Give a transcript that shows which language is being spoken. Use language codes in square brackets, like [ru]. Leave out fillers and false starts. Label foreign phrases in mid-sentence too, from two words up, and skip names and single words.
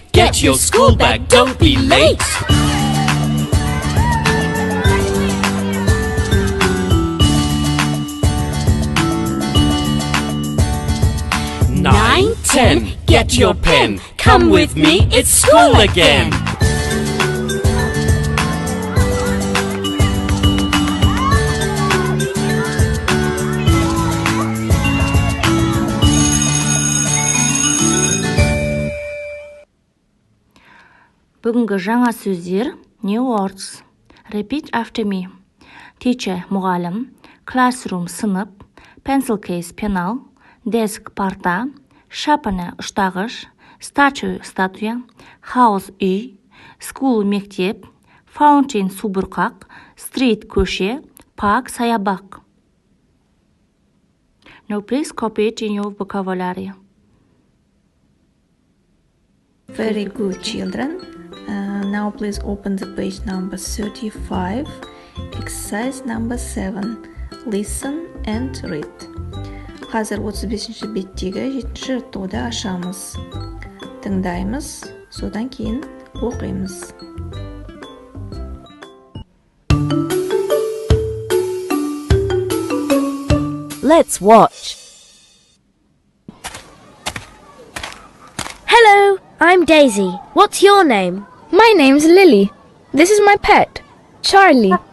[en] Get your school bag, don't be late. 9, 10. Get your pen. Come with me, it's school again. [kk] Бүгінгі жаңа сөздер [en] new words. Repeat after me. Teacher мұғалім, classroom сынып, pencil case пенал, desk парта, sharpener ұштағыш, statue статуя, house үй, school мектеп, fountain субұрқақ, street көше, park саябақ. Now please copy it in your vocabulary. Very good, children. Now please open the page number 35, exercise number 7. Listen and read. [kk] Қазір 35-ші беттегі 7-ші жаттығуды ашамыз. Тыңдаймыз, содан кейін оқимыз. [en] Let's watch. Hello, I'm Daisy. What's your name? My name's Lily. This is my pet, Charlie.